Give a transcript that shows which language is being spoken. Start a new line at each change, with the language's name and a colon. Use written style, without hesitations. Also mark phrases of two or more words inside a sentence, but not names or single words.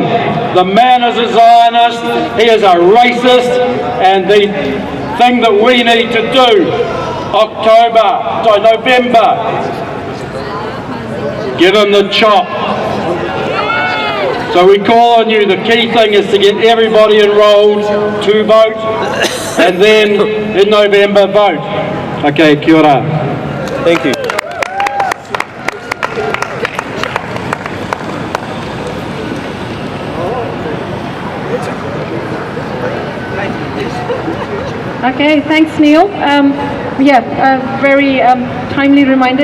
English: The man is a Zionist, he is a racist, and the thing that we need to do, November, give him the chop. So we call on you, the key thing is to get everybody enrolled to vote, and then in November vote.
Māori: Okay, kia ora.
English: Thank you. Okay, thanks Neil. Very timely reminder.